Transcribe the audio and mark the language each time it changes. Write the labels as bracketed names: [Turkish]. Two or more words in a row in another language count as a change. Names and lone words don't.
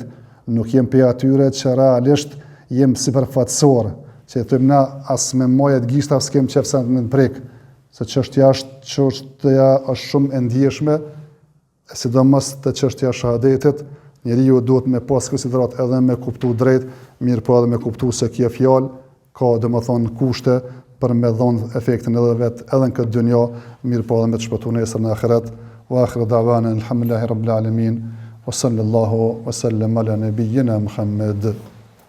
[Albanian] Nuk jem për atyre që realisht jem sipërfaqësor, që thëmë na as me mojet gishta s'kem qef sa në prek, se çështja është shumë e ndjeshme, sidomos te çështja e shahadetit, njeriu duhet me pas konsiderat edhe me kuptu drejt, mirë po edhe me kuptu se kjo fjalë ka domethënë kushte për me dhënë efektin edhe vet edhe në këtë dynjë, mirë po edhe me të shpëtuar nesër në ahiret. [Arabic] وآخر دعوانا الحمد لله رب العالمين وصلى الله وسلم على نبينا محمد.